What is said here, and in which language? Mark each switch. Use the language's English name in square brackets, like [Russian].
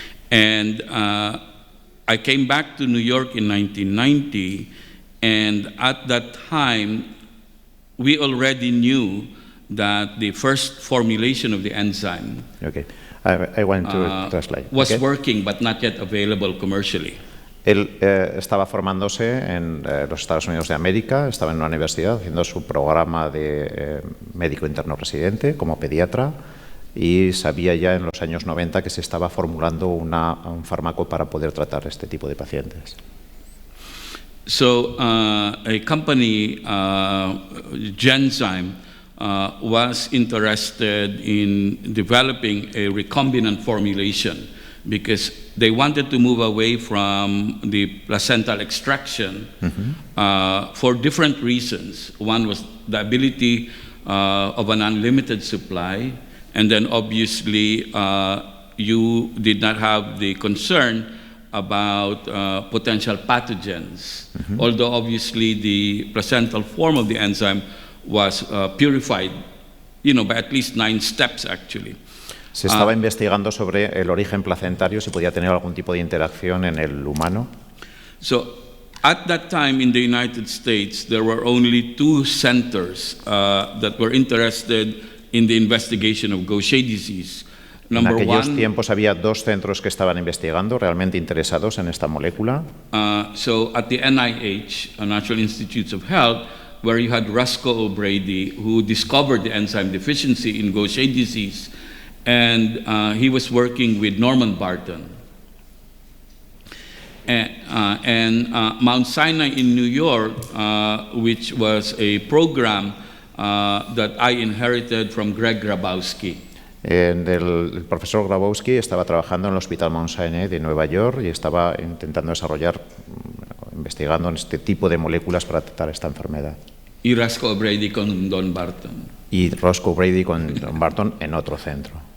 [English] And I came back to New York in 1990, and at that time, we already knew that the first formulation of the enzyme I want to translate. Was working, but not yet available commercially. [Spanish] Él estaba formándose en los Estados Unidos de América, estaba en una universidad haciendo su programa de médico interno residente como pediatra, y sabía ya en los años 90 que se estaba formulando un fármaco para poder tratar este tipo de pacientes. [English] So a company, Genzyme, was interested in developing a recombinant formulation because they wanted to move away from the placental extraction for different reasons. One was the ability of an unlimited supply, and then obviously you did not have the concern about potential pathogens, although obviously the placental form of the enzyme was purified, by at least 9 steps actually. [Spanish] Se estaba investigando sobre el origen placentario, si podía tener algún tipo de interacción en el humano. [English] So, at that time in the United States, there were only 2 centers that were interested in the investigation of Gaucher disease. [Spanish] En aquellos tiempos había 2 centros que estaban investigando, realmente interesados en esta molécula. [English] So, at the NIH, National Institutes of Health, where you had Roscoe O'Brady, who discovered the enzyme deficiency in Gaucher disease, and he was working with Norman Barton. And Mount Sinai in New York, which was a program that I inherited from Greg Grabowski. [Spanish] El profesor Grabowski estaba trabajando en el Hospital Mount Sinai de Nueva York y estaba intentando desarrollar, investigando en este tipo de moléculas para tratar esta enfermedad. Y Roscoe O'Brady con Don Barton. Y Roscoe O'Brady con Don Barton en otro centro.